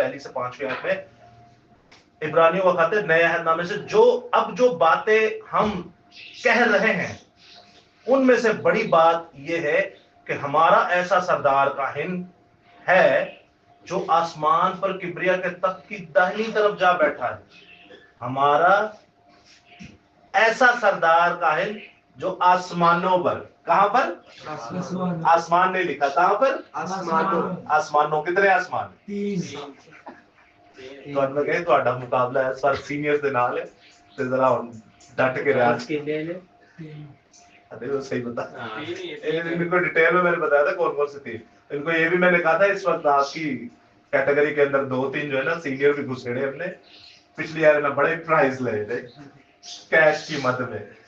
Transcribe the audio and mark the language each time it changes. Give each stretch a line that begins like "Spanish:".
Urdu: 1 سے 5 آیت میں عبرانیوں کا خط ہے نئے عہد نامے سے، جو باتیں ہم کہہ رہے ہیں ان میں سے بڑی بات یہ ہے کہ ہمارا ایسا سردار کاہن ہے جو آسمان پر کبریا کے تخت کی داہنی طرف جا بیٹھا ہے. ہمارا ایسا سردار کاہن جو آسمانوں پر، کہاں پر؟ آسمان نہیں لکھا، کہاں پر؟ آسمانوں. کتنے آسمان؟ 3
Punjabi: تہاڈا مقابلہ ہے سر سینئر دے نال ہے تے ذرا ڈٹ کے رہا.
Urdu: وہ صحیح بتا ان کو ڈیٹیل میں نے بتایا تھا کون کون سی تھی. ان کو یہ بھی میں نے کہا تھا اس وقت آپ کی کیٹیگری کے اندر 2-3 جو ہے نا سینئر بھی گھسڑے ہم نے پچھلی بار بڑے پرائز لے تھے کیش کی مد میں.